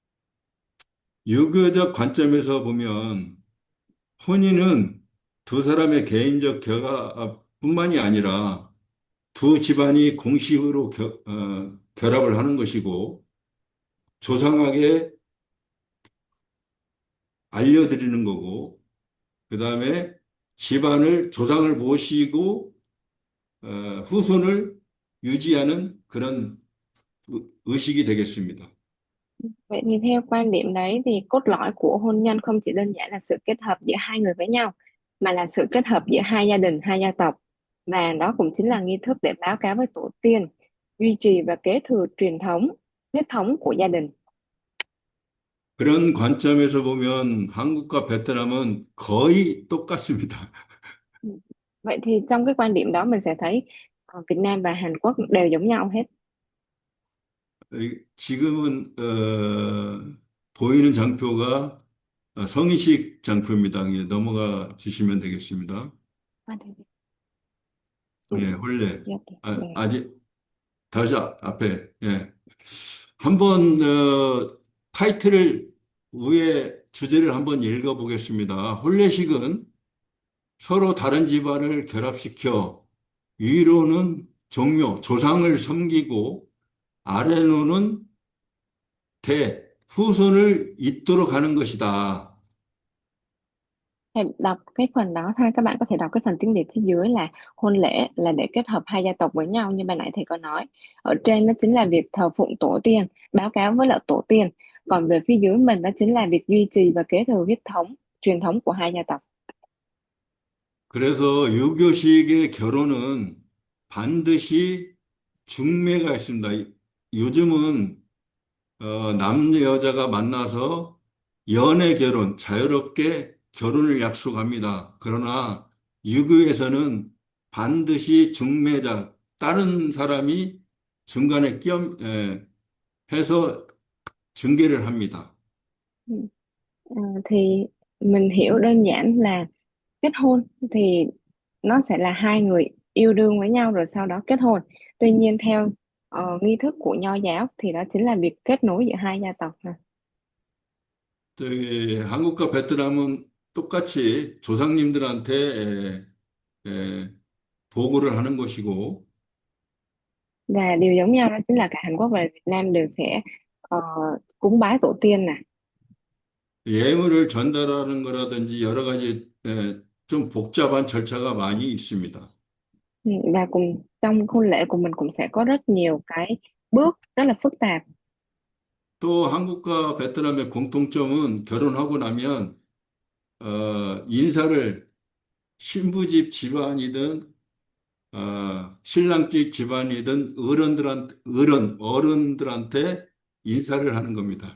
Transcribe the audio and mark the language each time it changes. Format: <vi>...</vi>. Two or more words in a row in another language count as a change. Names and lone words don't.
<ko>유교적 관점에서 보면 혼인은 두 사람의 개인적 결합뿐만이 아니라 두 집안이 공식으로 결합을 하는 것이고 조상에게 알려드리는 거고 그다음에 집안을 조상을 모시고 후손을 유지하는 그런 의식이 되겠습니다.</ko> <vi>Vậy thì theo quan điểm đấy thì cốt lõi của hôn nhân không chỉ đơn giản là sự kết hợp giữa hai người với nhau, mà là sự kết hợp giữa hai gia đình, hai gia tộc. Và đó cũng chính là nghi thức để báo cáo với tổ tiên, duy trì và kế thừa truyền thống, huyết thống của gia đình.</vi> <ko>그런 관점에서 보면 한국과 베트남은 거의 똑같습니다.</ko> <vi>Ừ. Vậy thì trong cái quan điểm đó mình sẽ thấy Việt Nam và Hàn Quốc đều giống nhau hết.</vi> <ko>지금은 보이는 장표가 성인식 장표입니다. 예, 넘어가 주시면 되겠습니다.</ko> <vi>Ừ.</vi> <ko>예, 혼례.</ko> <vi>Dạ, dạ.</vi> <ko>아직 다시 앞에. 예. 한번 타이틀을 위에 주제를 한번 읽어보겠습니다. 혼례식은 서로 다른 집안을 결합시켜 위로는 종묘, 조상을 섬기고 아래로는 후손을 잇도록 하는 것이다.</ko> <vi>Thì đọc cái phần đó thôi, các bạn có thể đọc cái phần tiếng Việt phía dưới là hôn lễ là để kết hợp hai gia tộc với nhau, như ban nãy thầy có nói. Ở trên đó chính là việc thờ phụng tổ tiên, báo cáo với lại tổ tiên. Còn về phía dưới mình đó chính là việc duy trì và kế thừa huyết thống, truyền thống của hai gia tộc.</vi> <ko>그래서 유교식의 결혼은 반드시 중매가 있습니다. 요즘은 남녀 여자가 만나서 연애 결혼, 자유롭게 결혼을 약속합니다. 그러나 유교에서는 반드시 중매자, 다른 사람이 중간에 해서 중개를 합니다.</ko> <vi>Ừ. Thì mình hiểu đơn giản là kết hôn thì nó sẽ là hai người yêu đương với nhau rồi sau đó kết hôn. Tuy nhiên theo nghi thức của Nho giáo thì đó chính là việc kết nối giữa hai gia tộc.</vi> <ko>한국과 베트남은 똑같이 조상님들한테 보고를 하는 것이고,</ko> <vi>Và điều giống nhau đó chính là cả Hàn Quốc và Việt Nam đều sẽ ờ, cúng bái tổ tiên nè.</vi> <ko>예물을 전달하는 거라든지 여러 가지 좀 복잡한 절차가 많이 있습니다.</ko> <vi>Ừ, và cùng trong hôn lễ của mình cũng sẽ có rất nhiều cái bước rất là phức tạp.</vi> <ko>또 한국과 베트남의 공통점은 결혼하고 나면 인사를 신부집 집안이든 신랑집 집안이든 어른들한테 인사를 하는 겁니다.</ko>